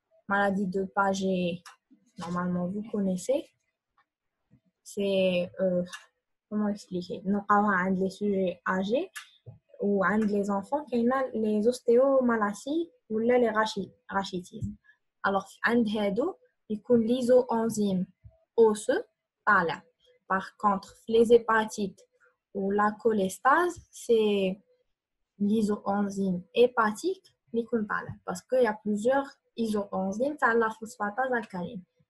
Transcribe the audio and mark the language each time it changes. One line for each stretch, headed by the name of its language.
French: Maladie de Paget, normalement vous connaissez, c'est, comment expliquer? Nous avons les sujets âgés ou les enfants qui ont les ostéomalacies ou là les rachitismes. Alors,
Arabic: عند هادو يكون
French: l'isoenzyme osseux
Arabic: طالع.
French: Par contre, les hépatites ou la cholestase, c'est l'isoenzyme hépatique qui
Arabic: يكون طالع.
French: Parce qu'il y a plusieurs isoenzymes
Arabic: تاع
French: la phosphatase alcaline.